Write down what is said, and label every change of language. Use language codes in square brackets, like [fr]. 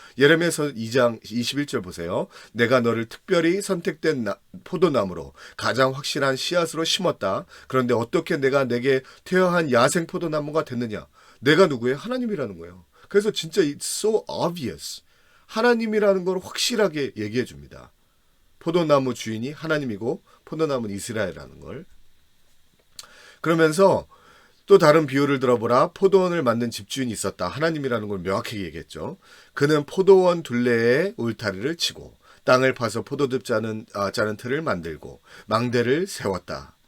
[ko] 예레미야서 2장 21절 보세요. 내가 너를 특별히 선택된 포도나무로 가장 확실한 씨앗으로 심었다. 그런데 어떻게 내가 내게 퇴화한 야생 포도나무가 됐느냐? 내가 누구예요? 하나님이라는 거예요. 그래서 진짜 [en] it's so obvious. [ko] 하나님이라는 걸 확실하게 얘기해 줍니다. 포도나무 주인이 하나님이고 포도나무는 이스라엘이라는 걸. 그러면서 또 다른 비유를 들어보라. 포도원을 만든 집주인이 있었다. 하나님이라는 걸 명확하게 얘기했죠. 그는 포도원 둘레에 울타리를 치고 땅을 파서 포도즙 짜는 틀을 만들고 망대를 세웠다.